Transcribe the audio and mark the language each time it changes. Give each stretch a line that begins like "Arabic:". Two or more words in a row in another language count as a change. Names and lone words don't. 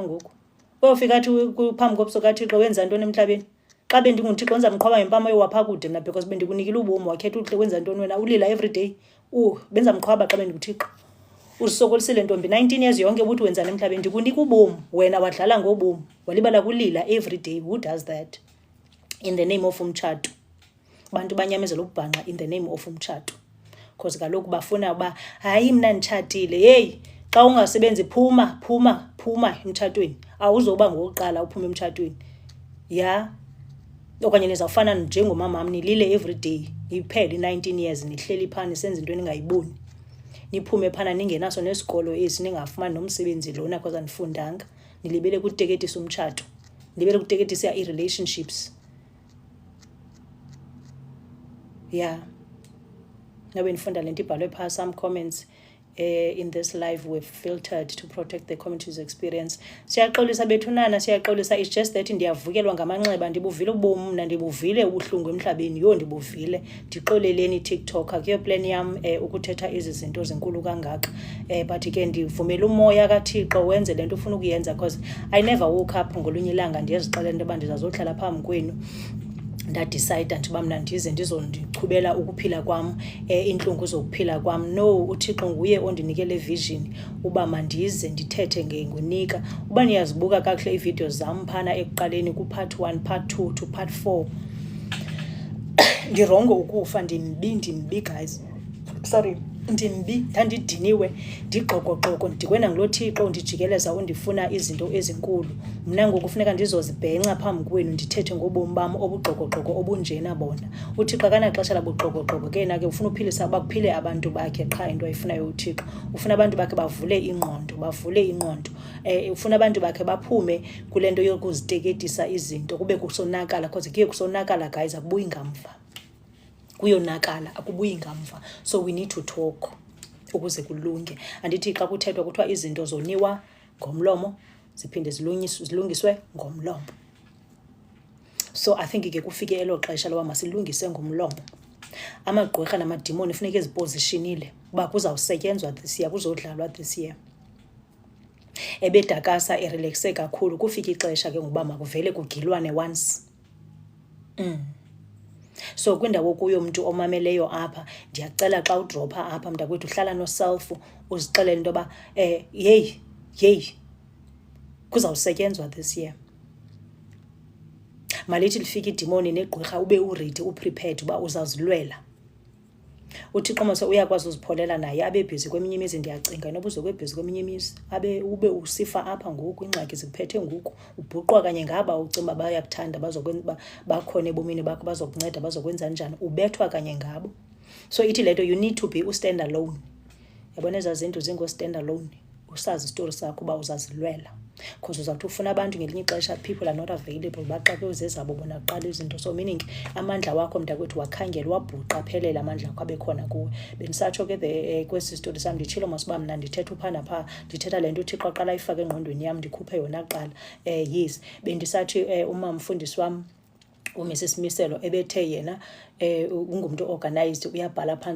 Xhosa: Ngoku uyofika athi phambi kobuso kaThixo wenza ntoni emhlabeni? Xa bendinguThixo ndizamqhwaba ngempama yowapha kude mna, because bendikunikile ubomi, wakhetha uhle wenza ntoni wena? Ulila everyday. Benza mqhwaba xa bendinguThixo. Uzisokolisile ntombi
English: 19 years
Xhosa: yonke ubuthi wenzana emhlabeni, ndikunika ubomi, wena wadlala ngobomi, walibala kulila everyday.
English: Who does that in the name of umtshato?
Xhosa: Abantu banyamezela ukubhanqa
English: in the name of
Xhosa: umtshato, because kaloku bafuna uba hayi mna nditshatile. Hey, xa ungasebenzi phuma emtshatweni, awuzoba ngokuqala uphuma emtshatweni. Yeah, okanye nizawufana njengomamam nilile everyday, iphele
English: 19 years
Xhosa: nihleli phana nisenza into ningayiboni, niphume phana ningenaso nesikolo esi, ningafumani nomsebenzi lona because anifundanga, nilibele kuteketisa umtshato, nilibele kuteketisa i-relationships. Yeah. Nabe nifunda lento ibhalwe pha,
English: some comments in this live we've filtered to protect the community's experience.
Xhosa: Siyaxolisa bethunana, siyaxolisa.
English: It's just that
Xhosa: ndiyavukelwa ngamanxeba, ndibuvile ubomi mna, ndibuvile ubuhlungu emhlabeni, ndibuvile. Ndixoleleni TikTok, akuyo plan yam ukuthetha ezi zinto zinkulu kangaka. But ke ndivumela umoya kaThixo wenze lento ufuna ukuyenza,
English: because I never woke up
Xhosa: ngolunye ilanga ndiyazixelela into yoba ndizazohlala phambi kwenu ndadicide ndiba mna ndize ndizondichubela ukuphila kwam, intlungu zokuphila kwam. No, uThixo nguye ondinike le vision uba mandize ndithethe ngoNika. Uba niyazibuka kakuhle iividiyo zam phana ekuqaleni ku-
English: part 1, part 2 to part 4,
Xhosa: ndirongo ukufa, ndimbi guys, sorry, ndimbi, ndandidiniwe, ndigqokoqoko, ndikwena ngulo Thixo ndijikeleza undifuna izinto ezinkulu. Mna ngoku kufuneka ndizozibhenca phambi kwenu ndithethe ngobomi bam obugqokoqoko obunjena bona. UThixo akanaxesha labugqokoqoko ke yena ke ufuna uphilisa bakuphile abantu bakhe qha into ayifunayo uThixo. Ufuna abantu bakhe bavule ingqondo, ufuna abantu bakhe baphume kule nto yokuziteketisa izinto kube kusonakala, because kuye kusonakala guys, akubuyi ngamva. Kuyonakala, akubuyi ngamva.
English: So we need to talk
Xhosa: ukuze kulunge. Andithi xa kuthethwa kuthiwa izinto zoniwa ngomlomo ziphinde zilungiswe ngomlomo. So I think ke kufike elo xesha loba masilungise ngomlomo. Amagqwirha namadimoni funeka ezipositionile uba kuzawusetyenzwa
English: this year,
Xhosa: kuzodlalwa
English: this year.
Xhosa: Ebedakasa erelaxe kakhulu, kufika ixesha ke ngoba makuvele kugilwane once. So kwindawo kuyo mntu omameleyo apha, ndiyacela xa udropha apha mntakwethu uhlala noself uzixelele into yoba yeyi kuzawusetyenzwa
English: this year.
Xhosa: Malithi lifika idimoni negqwirha ube uready, uprepared uba uzawuzilwela. UThixo mase uyakwazi uzipholela naye, abe busy kweminye imizi. Ndiyacinga noba uzokwe-busy kweminye imizi, ube usifa apha ngoku, ingxaki zikuphethe ngoku, ubhuqwa kanye ngaba ucimba bayakuthanda bazokwenza bakhona ebomini bakho, bazokunceda, bazokwenza njani, ubethwa kanye ngabo.
English: So
Xhosa: ithi le nto
English: you need to be stand alone.
Xhosa: Yabona ezaa zinto zingo-stand alone, usazi isitori sakho uba uzazilwela, because uzawuthi ufuna abantu ngelinye ixesha
English: people are not available,
Xhosa: baxake zezabo bona kuqala izinto. So meaning amandla wakho mntakwethu wakhangela, wabhuqa aphelele amandla akho abekhona kuwe. Bendisatsho ke kwesi sitori sam nditshilo masiba mna ndithetha uphana phaa, ndithetha le nto uThixo aqala ayifake engqondweni yam ndikhuphe yona kuqala. Yes, bendisathi umamfundisi wam uMrs Miselo ebethe yena ungumntu organized, uyabhala phansi.